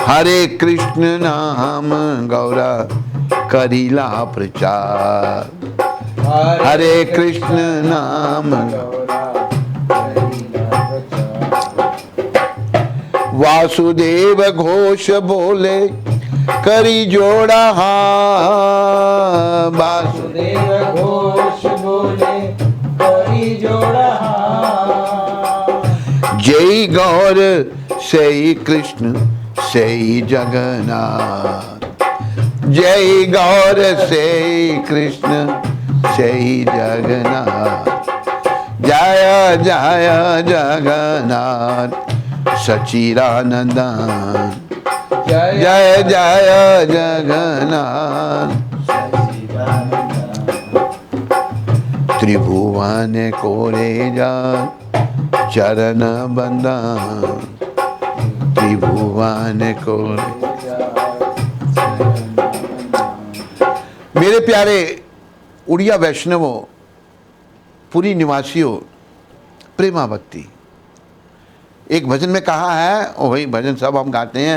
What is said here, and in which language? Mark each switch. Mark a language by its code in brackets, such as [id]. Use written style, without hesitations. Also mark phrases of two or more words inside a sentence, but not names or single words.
[bn] হরে কৃষ্ণ নাম গৌরা করিলা প্রচার, হরে কৃষ্ণ নাম বাসুদেব ঘোষ বলে করি জোড়া হাত, বাসুদেব ঘোষ বলে করি জোড়া হাত। জয় গৌর সই কৃষ্ণ সই জগন্নাথ, জয় গৌর সই কৃষ্ণ সই জগন্নাথ, জয় জয় জগন্নাথ সচ্চিদানন্দ जय জয় জয় জগন্নাথ ত্রিভুবন করে যার চরণ বন্দন ত্রিভুবন করে। [hi] मेरे प्यारे उड़िया वैष्णवों, पुरी निवासियों, प्रेमा भक्ति एक भजन में कहा है, और वही भजन सब हम गाते हैं।